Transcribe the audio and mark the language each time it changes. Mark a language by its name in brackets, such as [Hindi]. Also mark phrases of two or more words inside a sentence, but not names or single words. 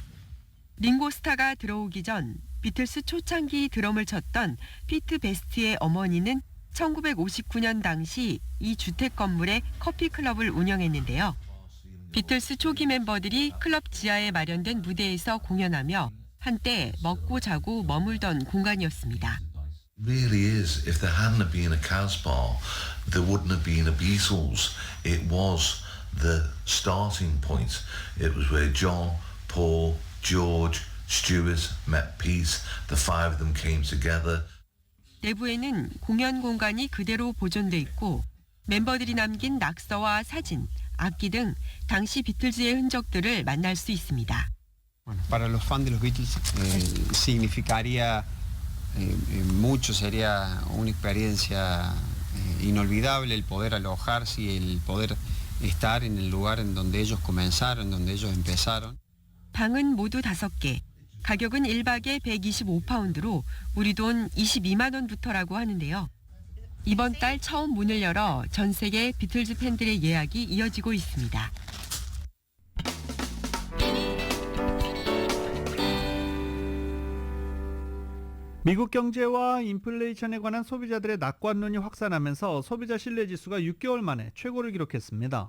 [Korean] 링고 스타가 들어오기 전 비틀스 초창기 드럼을 쳤던 피트 베스트의 어머니는 1959년 당시 이 주택 건물에 커피 클럽을 운영했는데요. 비틀스 초기 멤버들이 클럽 지하에 마련된 무대에서 공연하며 한때 먹고 자고 머물던 공간이었습니다. [English] Really is. If there hadn't been a Casbah, there wouldn't have been a Beatles. It was the starting point. It was where John, Paul, George, Stuart met Pete. The five of them came together. [Korean] 내부에는 공연 공간이 그대로 보존돼 있고 멤버들이 남긴 낙서와 사진, 악기 등 당시 비틀즈의 흔적들을 만날 수 있습니다. [Spanish] Para los fans de los Beatles significaría mucho, sería una experiencia inolvidable el poder alojarse y el poder estar en el lugar en donde ellos comenzaron, donde ellos empezaron. [Korean] 방은 모두 5개, 가격은 1박에 125파운드로 우리 돈 22만 원부터라고 하는데요. 이번 달 처음 문을 열어 전 세계 비틀즈 팬들의 예약이 이어지고 있습니다. 미국 경제와 인플레이션에 관한 소비자들의 낙관론이 확산하면서 소비자 신뢰지수가 6개월 만에 최고를 기록했습니다.